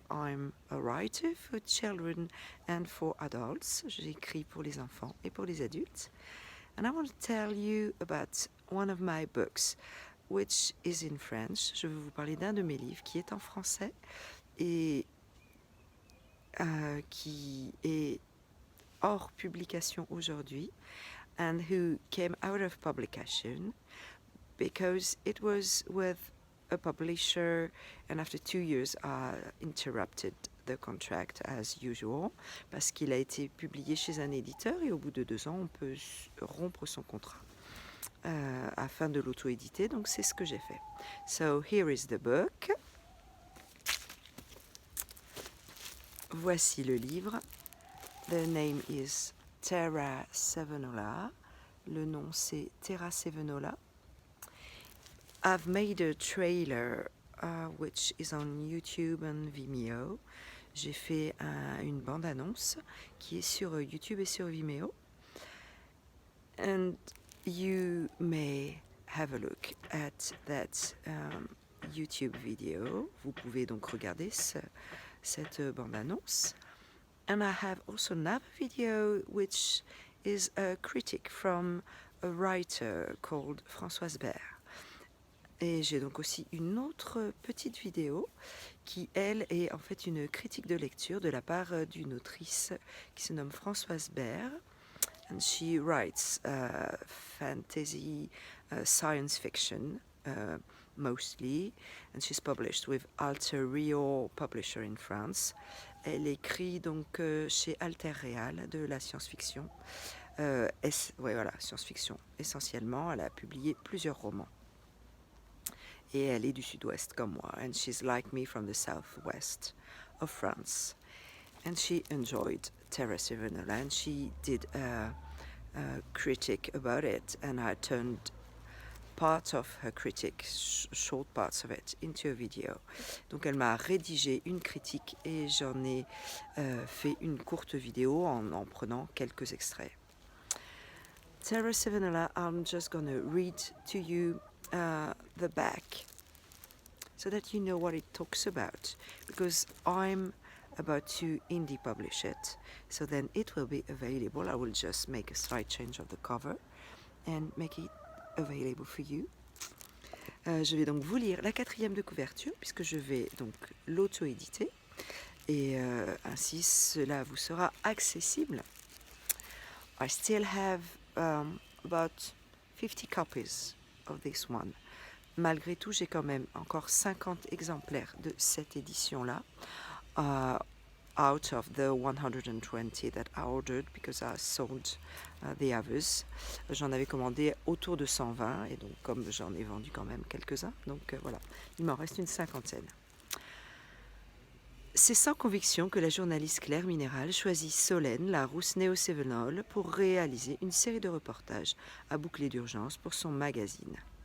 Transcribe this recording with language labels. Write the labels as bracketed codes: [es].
[en] I'm a writer for children and for adults. [fr] J'écris pour les enfants et pour les adultes. [en] And I want to tell you about one of my books, which is in French. [fr] Je vais vous parler d'un de mes livres qui est en français et qui est hors publication aujourd'hui, [en] and who came out of publication because it was with a publisher, and after 2 years interrupted the contract as usual, [fr] parce qu'il a été publié chez un éditeur et au bout de 2 ans on peut rompre son contrat afin de l'auto-éditer, donc c'est ce que j'ai fait. [en] So here is the book. [fr] Voici le livre. [en] The name is TERRA CEVENOLA. [fr] Le nom c'est TERRA CEVENOLA. [en] I've made a trailer which is on YouTube and Vimeo. [fr] J'ai fait une bande-annonce qui est sur YouTube et sur Vimeo. [en] And you may have a look at that YouTube video. [fr] Vous pouvez donc regarder cette bande-annonce. [en] And I have also another video which is a critic from a writer called Françoise Baer. [fr] Et j'ai donc aussi une autre petite vidéo qui, elle, est en fait une critique de lecture de la part d'une autrice qui se nomme Françoise Baer. [en] And she writes fantasy, science fiction, mostly. And she's published with Alter Rio Publisher in France. [fr] Elle écrit donc chez Alter Real de la science-fiction. Voilà, science-fiction essentiellement. Elle a publié plusieurs romans. Et elle est du sud-ouest comme moi. [en] And she's like me from the southwest of France. And she enjoyed TERRA CEVENOLA, and she did a critic about it, and I turned part of her critic, short parts of it, into a video. [fr] Donc elle m'a rédigé une critique et j'en ai fait une courte vidéo en prenant quelques extraits. [en] TERRA CEVENOLA, I'm just going to read to you the back so that you know what it talks about, because I'm about to indie publish it, so then it will be available. I will just make a slight change of the cover and make it available for you. [fr] Je vais donc vous lire la 4e de couverture puisque je vais donc l'auto-éditer et ainsi cela vous sera accessible. [en] I still have about 50 copies of this one. [fr] Malgré tout, j'ai quand même encore 50 exemplaires de cette édition-là. [en] Out of the 120 that I ordered, because I sold the others. [fr] J'en avais commandé autour de 120, et donc comme j'en ai vendu quand même quelques-uns, donc voilà, il m'en reste une 50aine. C'est sans conviction que la journaliste Claire Minéral choisit Solène, la rousse néo-cévenole, pour réaliser une série de reportages à boucler d'urgence pour son magazine.